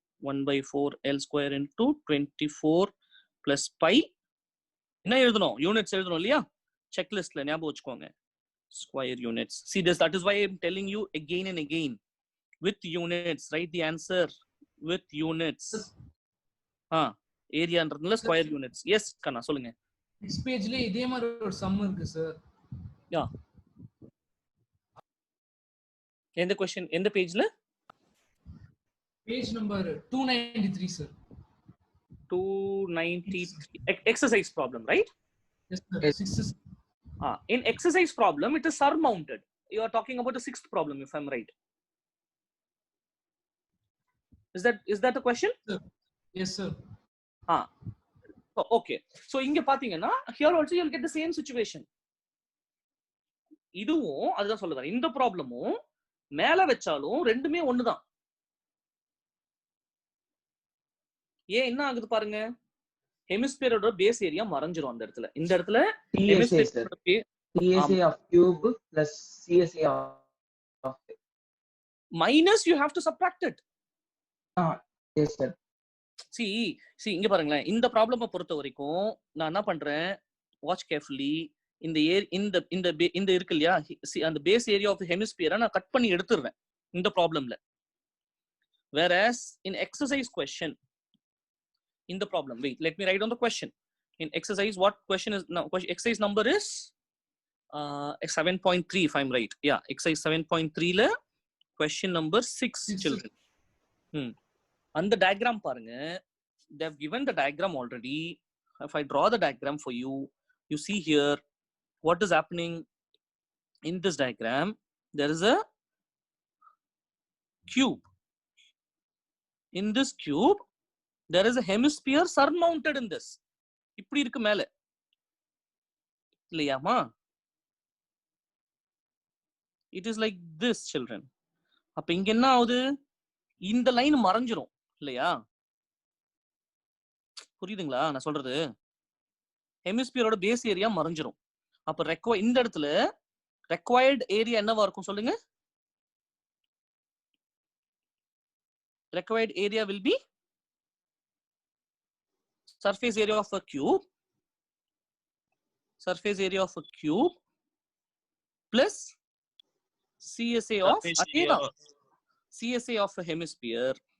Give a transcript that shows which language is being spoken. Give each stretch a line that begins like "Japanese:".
English: 1 by 4 L square into 24 plus pi.
Tamil: என்ன எழுதணும்? Units எழுதணும் இல்லையா? செக்லிஸ்ட்ல ஞாபகம் வச்சுக்கோங்க.
English: Square units. See this, that is why I'm telling you again and again. With units, write the answer with units.
Tamil: ஏரியான்றதுல square units. S கண்ணா சொல்லுங்க. Next பேஜ்ல இதே மாதிரி ஒரு சம் இருக்கு சார்.
English: Yeah.
Tamil: எந்த क्वेश्चन எந்த பேஜ்ல? Page number 293 sir.
English: 293 exercise problem, right? Yes sir. In exercise problem it is surmounted. You are talking about the sixth problem if I'm right. Is that the question? Yes sir. Okay. So
Tamil: இங்க பாத்தீங்கன்னா
English: here also you'll get the same situation.
Tamil: இதுவும் அதுதான் சொல்லுறேன். இந்த ப்ராப்ளமும் மேல வெச்சாலும் ரெண்டுமே ஒண்ணுதான். ஏன் என்ன ஆகுது பாருங்க? ஹெமிஸ்பியரோட பேஸ் ஏரியா மறைஞ்சிரும் அந்த இடத்துல. இந்த இடத்துல
English: TSA of cube plus CSA of minus you have to subtract it. Yes sir.
Tamil: See இங்க பாருங்களேன். இந்த ப்ராப்ளமை பொறுத்த வரைக்கும் நான் என்ன பண்றேன்?
English: Watch carefully.
Tamil: இந்த இருக்கு இல்லையா? அந்த பேஸ் ஏரியா ஆஃப் ஹெமிஸ்பியரை நான் கட் பண்ணி எடுத்துடுறேன் இந்த ப்ராப்ளம்ல.
English: whereas in exercise question, in the problem, wait, let me write down the question. In exercise, what question is now? Exercise number is 7.3 if I'm right. Yeah, exercise 7.3 la question number 6 children. And the diagram
Tamil: parunga,
English: they have given the diagram already. If I draw the diagram for you, You see here, what is happening in this diagram? There is a cube. In this cube, there is a hemisphere surmounted in this.
Tamil: இப்படி இருக்கு மேல இல்லையாமா?
English: It is like this, children.
Tamil: அப்ப இங்க என்ன ஆகுது? இந்த line மறைஞ்சிரும் இல்லையா? புரியுதுங்களா நான் சொல்றது? ஹெமிஸ்பியரோட பேஸ் ஏரியா மறைஞ்சிரும். அப்ப இந்த இடத்துல required ஏரியா என்னவா இருக்கும் சொல்லுங்க?
English: Required area will be surface area of a cube. Surface area of a cube plus CSA of CSA of a hemisphere